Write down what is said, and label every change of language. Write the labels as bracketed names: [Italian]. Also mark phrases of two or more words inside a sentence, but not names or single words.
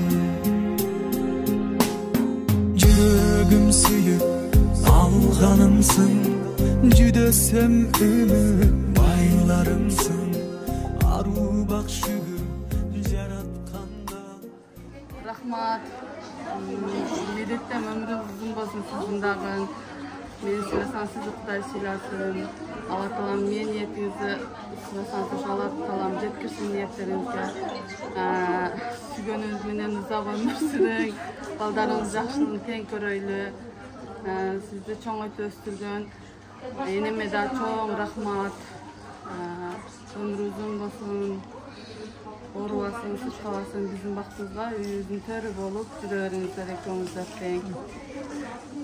[Kyrgyz] Жүрөгүм сүйүп алганымсың, жүдөсөм үмүт байларымсың. Аруу бак шүгүр жаратканга. Рахмат. Медеттем өмрүңүз узун болсун сиздин дагы. Мени сыйласаң сизди Кудай сыйласын. Алла таалам мен ниетиңизди сыйласаң Алла таалам жеткирсин ниеттериңизге. Сүйгөнүңүз менен узак өмүр сүрүң. Балдарыңыз жакшылыгын тең көрөйлү. Сизди чоң өтө өстүргөн энеме да чоң рахмат. Өмрү узун болсун. Оорубасын, сыркабасын биздин бактыбызга үйүбүздүн төрү болуп жүрө бериңиздер экөөңүздөр тең.